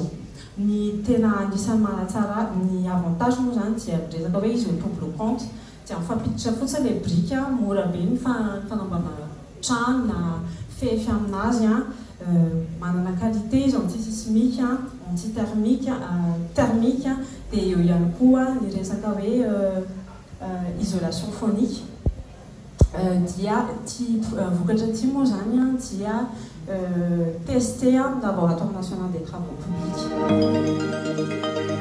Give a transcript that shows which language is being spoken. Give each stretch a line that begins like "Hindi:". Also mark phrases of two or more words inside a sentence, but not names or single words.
Malagasy: Ny tena anisan'ny manatsara ny avantage moa zany dia resaka hoe izy
French: au double compte
Malagasy: dia mifampiditra fotsiny le brique mora be ny fanamboarana trano na fefy aminazy manana qualité izy
French: anti-sismique anti-thermique thermique
Malagasy: dia eo ihany koa ny resaka hoe
French: isolation phonique.
Malagasy: Dia ty vokatra ty moa zany dia
French: testé dans le laboratoire national des travaux publics.